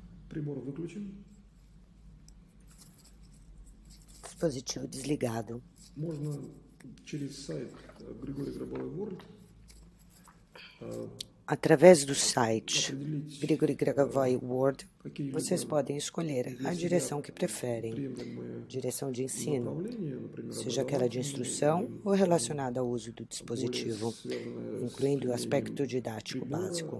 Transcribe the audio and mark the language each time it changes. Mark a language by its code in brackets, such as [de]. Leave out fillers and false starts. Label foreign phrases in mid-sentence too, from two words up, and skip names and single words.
[ru] Прибор выключен. [pt] Dispositivo desligado. [ru] Можно через сайт Григорий Гробовой World [pt] Através do site Grigori Grabovoi World, vocês podem escolher a direção que preferem. Direção de ensino, seja aquela de instrução ou relacionada ao uso do dispositivo, incluindo o aspecto didático básico.